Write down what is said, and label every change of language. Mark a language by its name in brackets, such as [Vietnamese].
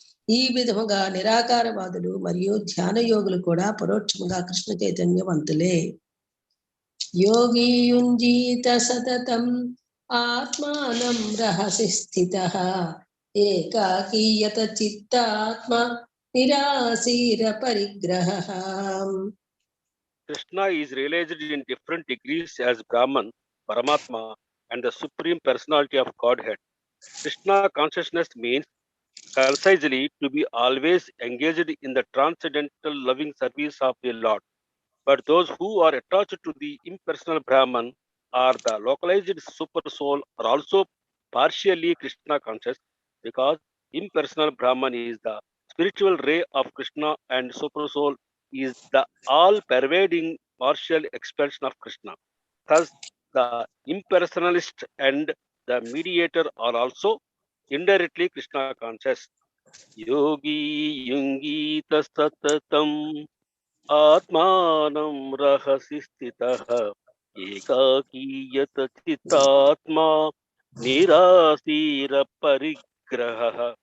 [Telugu] ఈ విధముగా నిరాకారవాదులు మరియు ధ్యాన యోగులు కూడా పరోక్షంగా కృష్ణ చైతన్యవంతులే. [Sanskrit] యోగి యుంజీత సతతం ఆత్మానం రహసి స్థితః ఏకాకీయత చిత్తాత్మ నిరాశీర పరిగ్రహః. [English] Krishna is realized in different degrees as Brahman, Paramatma, and the Supreme Personality of Godhead. Krishna consciousness means concisely to be always engaged in the transcendental loving service of the Lord. But those who are attached to the impersonal Brahman or the localized super soul are also partially Krishna conscious, because impersonal Brahman is the spiritual ray of Krishna and super soul is the all-pervading partial expression of Krishna. Thus, the impersonalist and the mediator are also indirectly Krishna conscious. [Sanskrit] Yogi yungita satatam ఆత్మానం రహసి స్థితః ఏకాకీయత చిత్తాత్మా నిరాశీర పరిగ్రహః.